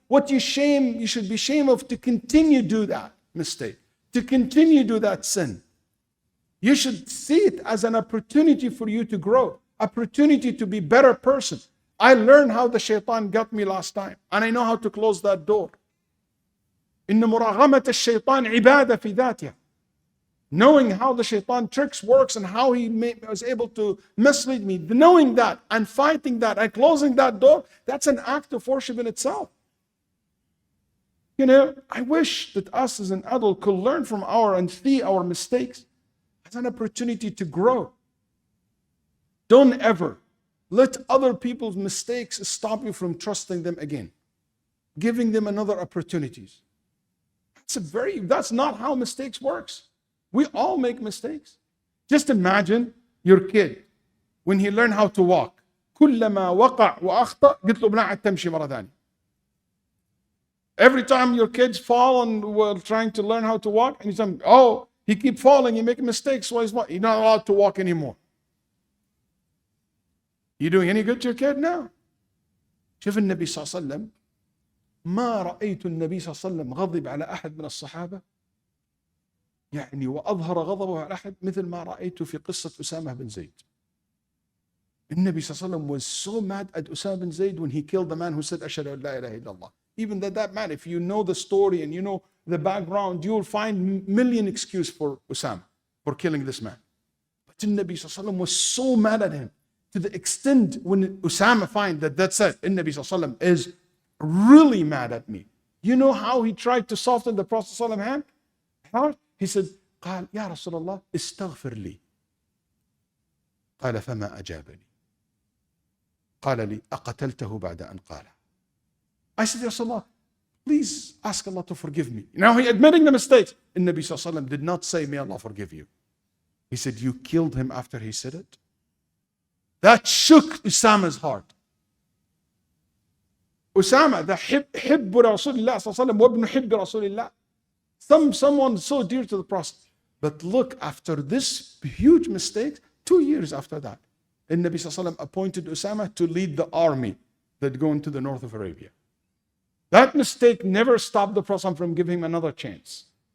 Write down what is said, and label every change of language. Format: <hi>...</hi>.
<en>What you should be ashamed of to continue do that mistake, to continue do that sin. You should see it as an opportunity for you to grow, opportunity to be a better person. I learned how the shaitan got me last time, and I know how to close that door.</en> <ar>إن مراغمة الشيطان عبادة في ذاتها.</ar> <en>Knowing how the shaitan tricks, works, and how he was able to mislead me, knowing that and fighting that and closing that door, that's an act of worship in itself. I wish that us as an adult could learn from and see our mistakes as an opportunity to grow. Don't ever let other people's mistakes stop you from trusting them again, giving them another opportunities. That's not how mistakes works. We all make mistakes. Just imagine your kid when he learned how to walk.</en> <ar>كلما وقع وأخطأ قلت له بنعد تمشي مرة ثانية.</ar> <en>Every time your kids fall and were trying to learn how to walk, and you say, he keep falling, he make mistakes, so he's not allowed to walk anymore. You doing any good to your kid? No.</en> <ar>شوف النبي صلى الله عليه وسلم ما رأيت النبي صلى الله عليه وسلم غضب على أحد من الصحابة يعني وأظهر غضبه على أحد مثل ما رأيت في قصة أسامة بن زيد. النبي صلى الله عليه وسلم</ar> <en>was so mad at Usama bin Zayd when he killed the man who said</en> <ar>أشهد أن لا إله إلا الله.</ar> <en>Even that man, if you know the story and you know the background, you'll find million excuse for Usama for killing this man. But the Nabi sallallahu alaihi wasallam was so mad at him to the extent when Usama find that's it, the Nabi sallallahu alaihi wasallam is really mad at me. You know how he tried to soften the Prophet sallallahu alaihi wasallam hand? How? He said,</en> <ar>قال يا رسول الله استغفر لي. قال فما أجابني. قال لي أقتلته بعد أن قال.</ar> <en>I said, Ya Rasulullah, please ask Allah to forgive me. Now he admitting the mistakes. And Nabi sallallahu alaihi wasallam did not say, may Allah forgive you. He said, you killed him after he said it. That shook Usama's heart.</en> <ar>Usama, the حب رسول الله صلى الله عليه وسلم وابن حب رسول الله.</ar> <en>Someone so dear to the Prophet. But look, after this huge mistake, 2 years after that, the Nabi sallallahu alaihi wasallam appointed Usama to lead the army that go into the north of Arabia. That mistake never stopped the Prophet from giving him another chance.</en>